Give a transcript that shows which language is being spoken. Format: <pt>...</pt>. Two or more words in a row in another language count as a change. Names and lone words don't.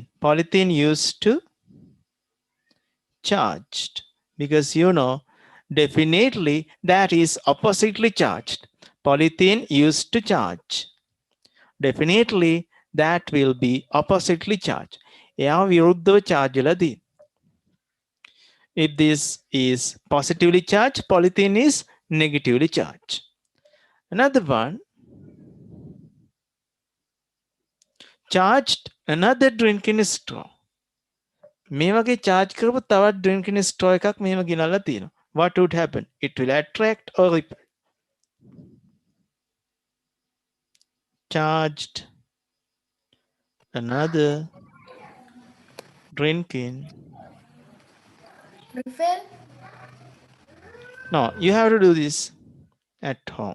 <en>Polythene used to charged, because you know definitely that is oppositely charged. Polythene used to charge. Definitely that will be oppositely charged.</en> <si>එයා විරුද්ධව charge වෙලා.</si> <en>If this is positively charged, polythene is negatively charged. Another one, charged another drinking straw.</en> <si>මේ වගේ charge කරපු තවත්</si> <en>drinking straw</en> <si>එකක් මෙහෙම ගෙනල්ලා තියෙනවා.</si> <en>What would happen? It will attract or repel. Charged another drinking. Refill. No, you have to do this at home.</en>